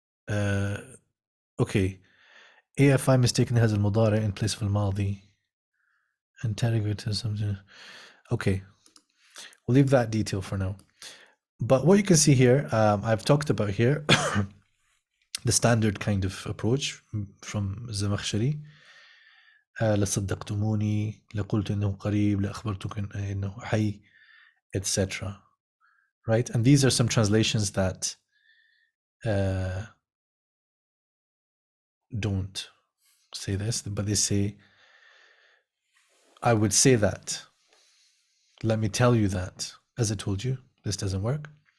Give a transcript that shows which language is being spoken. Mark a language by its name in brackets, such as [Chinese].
[English] Okay. AFI mistakenly has al-mudari in place of al-maldi. Interrogator something. Okay. We'll leave that detail for now. But what you can see here, I've talked about here, the standard kind of approach from Zamakhshari. [Arabic] لصدقتموني لقلت إنه قريب لأخبرتك إنه حي, etc. [English] Right? And these are some translations that don't say this, but they say, I would say that. Let me tell you that. As I told you, this doesn't work.